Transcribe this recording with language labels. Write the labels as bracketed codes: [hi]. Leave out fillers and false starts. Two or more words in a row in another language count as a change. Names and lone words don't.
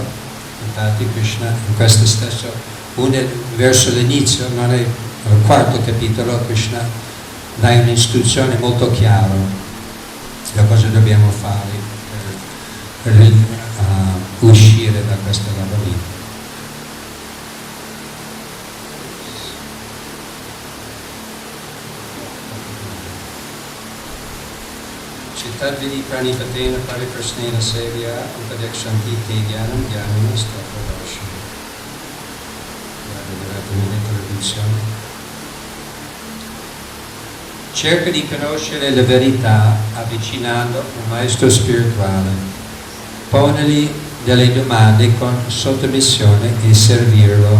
[it] Infatti Krishna in questo stesso, verso l'inizio, non è al quarto capitolo, Krishna dà un'istruzione molto chiara da cosa dobbiamo fare per uscire da questo labirinto. [sa] तद्विद्धि प्रणिपातेन परिप्रश्नेन सेवया उपदेक्ष्यन्ति ते ज्ञानं ज्ञानिनः तत्त्वदर्शिनः. [it] Cerca di conoscere la verità avvicinando un maestro spirituale. Ponegli delle domande con sottomissione e servirlo.